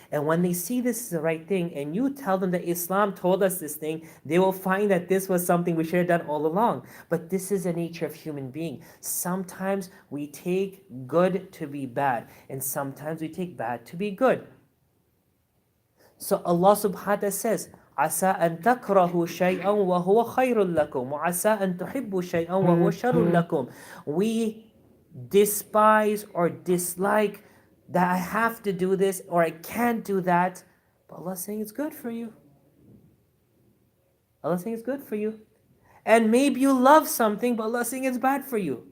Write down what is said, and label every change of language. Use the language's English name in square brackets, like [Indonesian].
[English] And when they see this is the right thing, and you tell them that Islam told us this thing, they will find that this was something we should have done all along. But this is the nature of human being. Sometimes we take good to be bad, and sometimes we take bad to be good. So Allah subhanahu wa ta'ala says, [Arabic] عسى أن تكرهوا شيئا وهو خير لكم وعسى أن تحبوا شيئا وهو شر لكم. [English] We despise or dislike that I have to do this or I can't do that, but Allah's saying it's good for you. Allah's saying it's good for you. And maybe you love something, but Allah's saying it's bad for you.